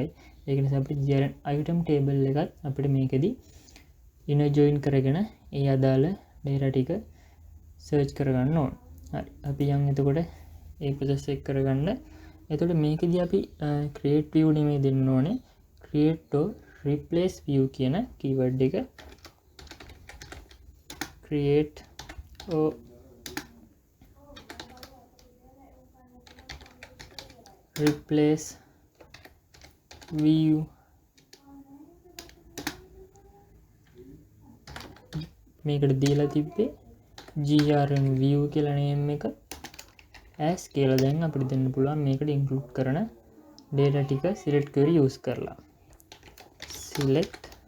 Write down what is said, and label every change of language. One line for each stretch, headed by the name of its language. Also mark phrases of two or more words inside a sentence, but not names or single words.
Sinhala: ඒක නිසා අපිට GRN
English: item table
Sinhala: එකත් අපිට මේකෙදි
English: inner join
Sinhala: කරගෙන ඒ අදාළ data ටික search කරගන්න ඕන. හරි. අපි යන් එතකොට ඒ process එක කරගන්න. එතකොට මේකෙදි අපි
English: create view
Sinhala: නෙමෙයි දෙන්න ඕනේ.
English: create or replace view කියන keyword එක create or replace view
Sinhala: මේකට දීලා තිබ්බේ
English: GRN view
Sinhala: කියලා name එක as කියලා දැන් අපිට දෙන්න පුළුවන් මේකට include කරන data ටික
English: select query use
Sinhala: කරලා select